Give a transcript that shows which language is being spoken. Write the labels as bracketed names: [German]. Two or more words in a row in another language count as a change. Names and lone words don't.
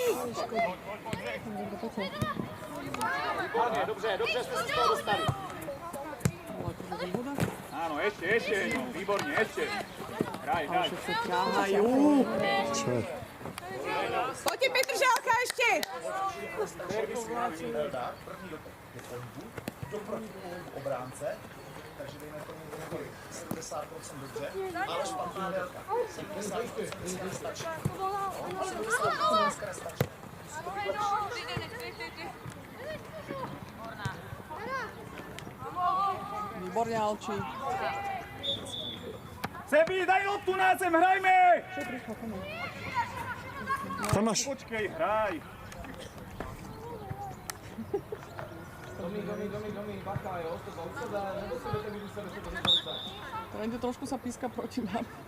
[Czech] Dobře, jste se z toho dostali. [Slovak] Áno, ešte, no, výborne, ešte. Hraj. Všetci ťahajú. Čo? Poďte Petržálka ešte! [Czech] Do obránce, takže dejme tomu 70% dobře, ale špatná délka. 70% nestačí. 70% nestačí. [Slovak] Výborne, Alči. Sebi, daj loptu na zem, hrajme! Tomáš. [Czech] Počkej, hraj. [Slovak] Lenže trošku sa píska proti nám.